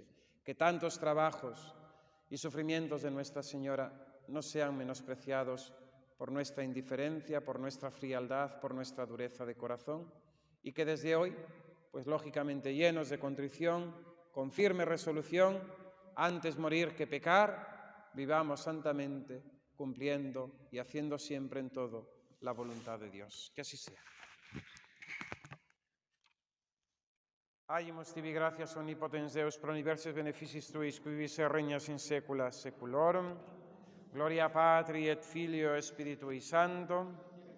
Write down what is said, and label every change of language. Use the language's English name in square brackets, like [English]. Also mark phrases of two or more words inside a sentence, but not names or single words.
[Spanish] Que tantos trabajos y sufrimientos de Nuestra Señora no sean menospreciados por nuestra indiferencia, por nuestra frialdad, por nuestra dureza de corazón, y que desde hoy, pues lógicamente llenos de contrición, con firme resolución, antes morir que pecar, vivamos santamente, cumpliendo y haciendo siempre en todo la voluntad de Dios. Que así sea. [Latin] Agimus tibi gratias omnipotens Deus pro universis beneficis tuis, qui vivis et regnas in saecula saeculorum. Gloria Patri et Filio et Spiritui Sancto,